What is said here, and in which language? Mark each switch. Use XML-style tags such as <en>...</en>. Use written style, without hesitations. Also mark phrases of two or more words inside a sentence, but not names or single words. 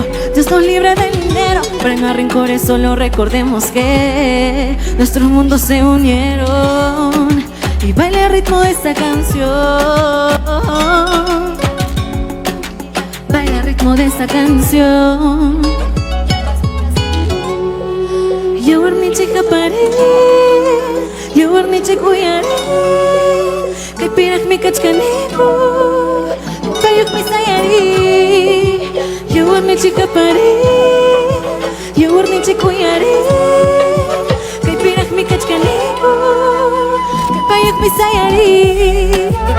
<es>Dios nos libre del dinero, pero no hay rencores, solo recordemos que nuestros mundos se unieron. Y baila el ritmo de esta canción, baila el ritmo de esta canción.</es> <qu>Yo warniche kapare, yo warniche kuyare, kay pirak mi kachkaniko, kayok mi sayari. Yo warniche kapare, yo warniche kuyare, kay pirak mi kachkaniko, kayok mi sayari.</qu>